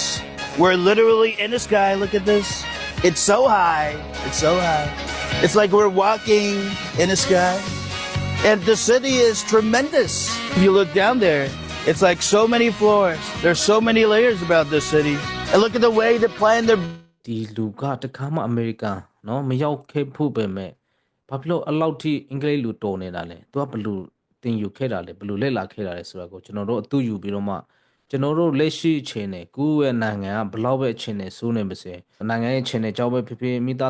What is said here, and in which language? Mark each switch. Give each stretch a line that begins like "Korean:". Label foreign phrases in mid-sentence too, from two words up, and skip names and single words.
English: We're literally in the sky. Look at this. It's so high. It's so high. It's like we're walking in the sky. And the city is tremendous. If you look down there, it's like so many floors. There's so many layers about this city. And look at the way they plan their
Burmese: ဒီလူကတခါမှအမေရိကန်နော်မရောက်ခဲ့ဖို့ပဲမဲ့ဘာဖြစ်လို့အလောက်ထိအင်္ဂလိပ်လူတော်နေတာလဲသူကဘလူသင်ယူခဲ့တာလဲဘလူလက်လာခဲ့တာလဲဆိုတာကို ကျွန်တော်တို့အတူယူပြီးတော့မှကျွန်တော်တို့လက်ရှိအခြေအနေကိုယ့်ရဲ့နိုင်ငံကဘလောက်ပဲအခြေအနေစိုးနေပါစေနိုင်ငံရဲ့အခြေအနေကြောင်းပဲဖြစ်ဖြစ်မိသား